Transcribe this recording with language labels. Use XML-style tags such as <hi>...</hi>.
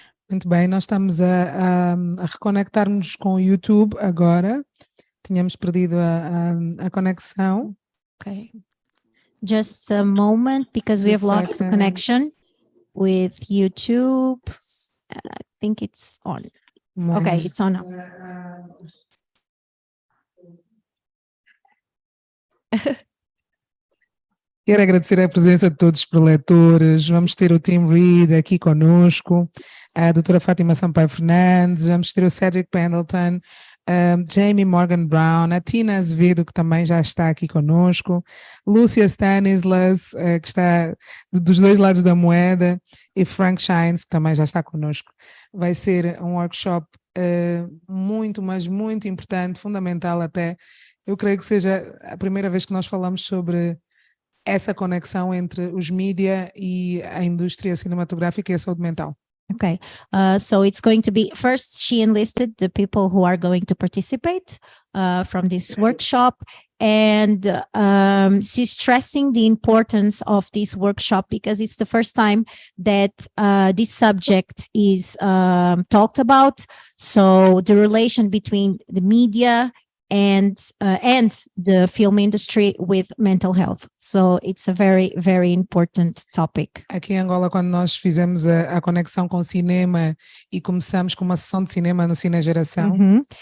<pt>Muito bem, nós estamos a reconectar-nos com o YouTube agora. Tínhamos perdido a conexão. Okay.</pt> <en>Just a moment, because we have lost the connection with YouTube. I think it's on. Okay, it's on now.</en> <pt>Quero agradecer a presença de todos os preletores. Vamos ter o Team Read aqui conosco, a doutora Fátima Sampaio Fernandes, vamos ter o Cedric Pendleton, Jamie Morgan Brown, a Tina Azevedo, que também já está aqui conosco, Lúcia Stanislas, que está dos dois lados da moeda, e Frank Shines, que também já está conosco. Vai ser um workshop muito, mas muito importante, fundamental até. Eu creio que seja a primeira vez que nós falamos sobre essa conexão entre os mídia e a indústria cinematográfica e a saúde mental.</pt> <en>Okay, so it's going to be, first she enlisted the people who are going to participate from this workshop, and she's stressing the importance of this workshop because it's the first time that this subject is talked about. So the relation between the media and the film industry with mental health. So it's a very, very important topic.</en> <pt>Aqui em Angola, quando nós fizemos a conexão com o cinema e começamos com uma sessão de cinema no Cine Geração.</pt>